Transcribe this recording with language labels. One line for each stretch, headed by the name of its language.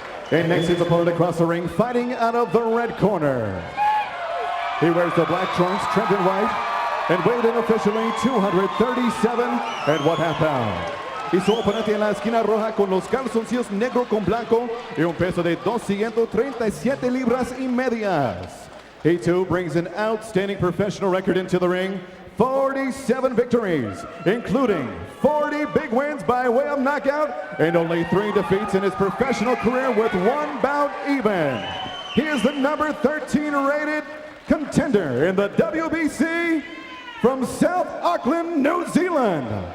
English: And next is opponent across the ring, fighting out of the red corner. He wears the black trunks trimmed in white and weighed in officially 237 and 1/2 pounds.
Spanish: Y su oponente en la esquina roja con los calzoncillos negro con blanco y un peso de 237 libras y medias.
English: He too brings an outstanding professional record into the ring. 47 victories, including 40 big wins by way of knockout and only 3 defeats in his professional career with 1 bout even. He is the number 13 rated contender in the WBC from South Auckland, New Zealand.